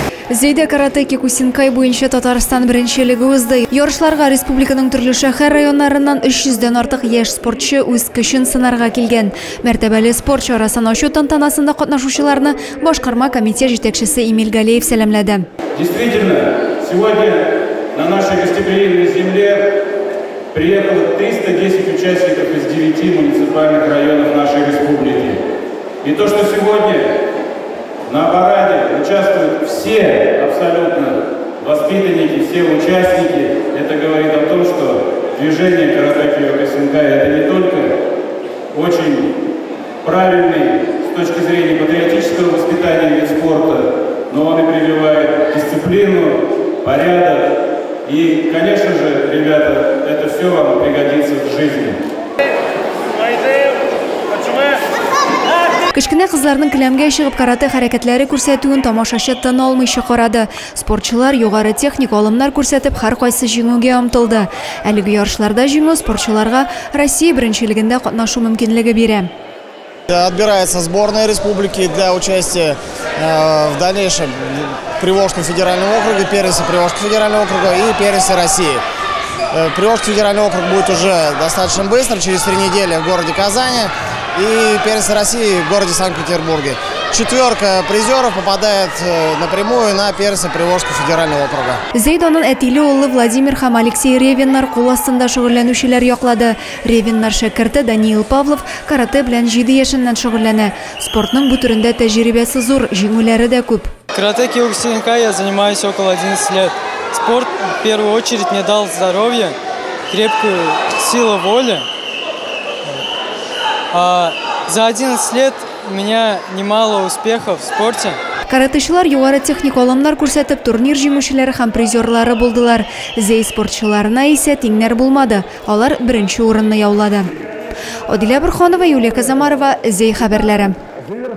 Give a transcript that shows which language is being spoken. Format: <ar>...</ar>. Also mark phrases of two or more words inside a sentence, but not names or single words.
<tt>Зейде карате Кекусинкай буенча Татарстан беренчелеге узды. Ярышларга республиканың төрле шәһәр районнарыннан 300дән артык яшь спортчы үз көчен сынарга килгән. Мәртәбәле спорт чарасын ачу тантанасында катнашучыларны башкарма комитет җитәкчесе Эмиль Галеев сәламләде.</tt> <ru>Действительно, сегодня на нашей гостеприимной земле приехало 310 участников из 9 муниципальных районов нашей республики. И то, что сегодня на параде участвуют все абсолютно воспитанники, все участники, это говорит о том, что движение карате Кёкусинкай это не только очень правильный с точки зрения патриотического воспитания вид спорта, но он и прививает дисциплину, порядок. И, конечно же, ребята, это все вам пригодится в жизни.</ru> <tt>Кечкенә кызларның келәмгә чыгып карате хәрәкәтләре күрсәтүен тамашачы тын алмыйча карады. Спортчылар югары техник алымнар күрсәтеп һәр кайсы җиңүгә омтылды. Әлеге ярышларда җиңү спортчыларга Россия беренчелегендә катнашу мөмкинлеге бирә.</tt> <ru>Отбирается сборная республики для участия в дальнейшем в Приволжском федеральном округе, первенстве Приволжского федерального округа и первенстве России. Приволжский федеральный округ будет уже достаточно быстро, через 3 недели в городе Казани, и первенство России в городе Санкт-Петербурге. 4 призеров попадает напрямую на первенство Приволжского федерального округа.</ru> <tt>Зейданның әтиле улы Владимир һәм Алексей Ревеннар кул астында шөгыльләнүчеләр яклады. Ревеннар шәкерте Даниил Павлов карате белән 7 яшеннән шөгыльләнә. Спортның бу төрендә тәҗрибәсе зур, җиңүләре дә күп.</tt> <ru>Карате Кёкусинкай я занимаюсь около 11 лет. Спорт в первую очередь мне дал здоровье, крепкую силу воли. За 11 лет у меня немало успехов в спорте.</ru> <tt>Каратешылар югары техник алымнар күрсәтеп турнир җиңүчеләре һәм призерлары булдылар. Зей спортчыларына исә тиңнәр булмады. Алар беренче урынны яулады. Адилә Бурханова, Юлия Казамарова, Зей хәбәрләре.</tt>